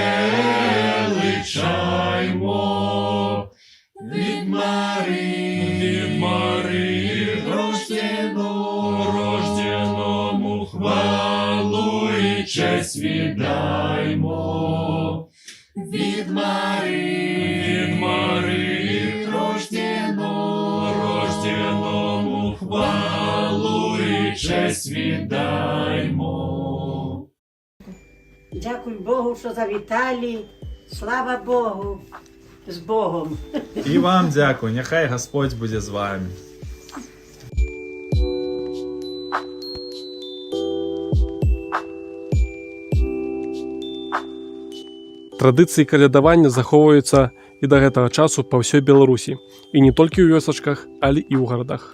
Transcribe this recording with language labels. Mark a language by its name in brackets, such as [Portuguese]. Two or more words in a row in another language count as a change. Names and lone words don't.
[Ukrainian] величаймо, від Марії рожденому хвалу і честь віддаймо, від Марії рожденому хвалу і честь віддаймо. Дякую Богу, що завітали. Слава Богу. З Богом. І вам дякую, нехай Господь буде з вами. [Belarusian] Традыцыі калядавання захоўваюцца і да гэтага часу па ўсёй Беларусі. І не толькі ў вёсачках, але і ў гарадах.